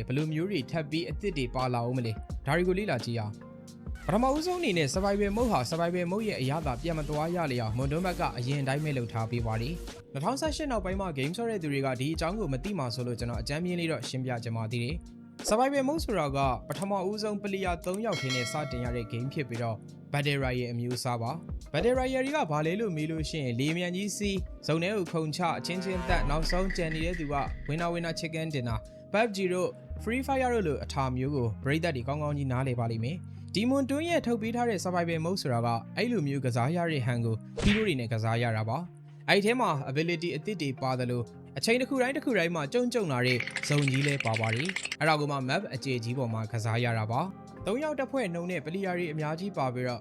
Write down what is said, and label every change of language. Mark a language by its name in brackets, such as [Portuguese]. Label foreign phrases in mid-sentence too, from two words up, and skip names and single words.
[Burmese] ဘယ်လိုမျိုးတွေထပ်ပြီးအသစ်တွေပါလာအောင်မလဲဒါတွေကိုလေ့လာကြည့်အောင်ပထမဦးဆုံးအနေနဲ့ Survival Mode ဟာ Survival Mode ရဲ့အရာသာပြန်မသွားရလေအောင် Moon ကအရင်တိုင်းပဲလုပ်ထားပေးပါတယ်2018နောက်ပိုင်းမှာ game ဆော့တဲ့သူတွေကဒီအကြောင်းကိုမသိမှဆိုလို့ကျွန်တော်အကြမ်းမြင်လေးတော့ရှင်းပြကြပါသေးတယ်Survival Mode ဆိုတာကပထမဦးဆုံးပလီယာ3ယောက်ထင်းနဲ့စတင်ရတဲ့ game ဖြစ်ပြီးတော့ [English] Battle Royale [Burmese] ရဲ့အမျိုးအစားပါ [English] Battle Royale [Burmese] တွေကဘာလဲလို့မေးလို့ရှိရင်လေမြန်ကြီးစီးဇုံထဲကိုခုန်ချအချင်းချင်းတက်နောက်ဆုံးကြံနေတဲ့သူက [English] winner chicken dinner [Burmese] PUBG တို့ Free Fire တို့လိုအထာမျိုးကိုပရိသတ်တွေကောင်းကောင်းကြီးနားလည်ပါလိမ့်မယ်ဒီ Moon ရဲ့ထုတ်ပေးထားတဲ့ Survival Mode ဆိုတာကအဲ့လိုမျိုးကစားရတဲ့ဟန်ကို hero တွေနဲ့ကစားရတာပါအဲ့ဒီထဲမှာ ability အသစ်တွေပါတယ် လို့အချိန်တစ်ခုတိုင်းမှာကြုံလာတဲ့ဇုံကြီးလဲပါပါတယ်အဲ့ဒါကမှ map အကျေကြီးပေါ်မှာကစားရတာပါ3ယောက်တစ်ဖွဲ့နှုံနဲ့ပလီယာတွေအများကြီးပါပြီးတော့